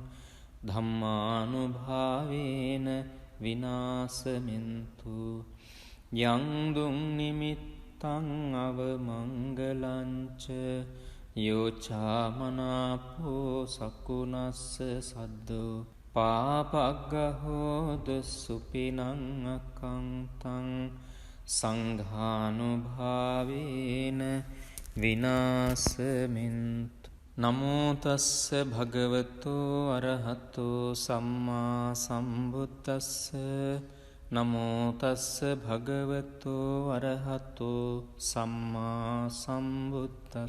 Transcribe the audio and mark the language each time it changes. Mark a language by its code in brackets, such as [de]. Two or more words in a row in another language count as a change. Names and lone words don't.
[pi] ධම්මානුභාවේන විනාසමින්තු යං දුං නිමිත්තං අවමංගලංච යෝචාමනාපෝ සකුනස්ස සද්දු පාපග්ගහෝදු සුපිනං අකංතං සංඝානුභාවේන විනාශමින්තු. නමෝ තස්ස භගවතෝ අරහතෝ සම්මා සම්බුද්දස්ස. නමෝ තස්ස භගවතෝ අරහතෝ සම්මා සම්බුද්දස්ස.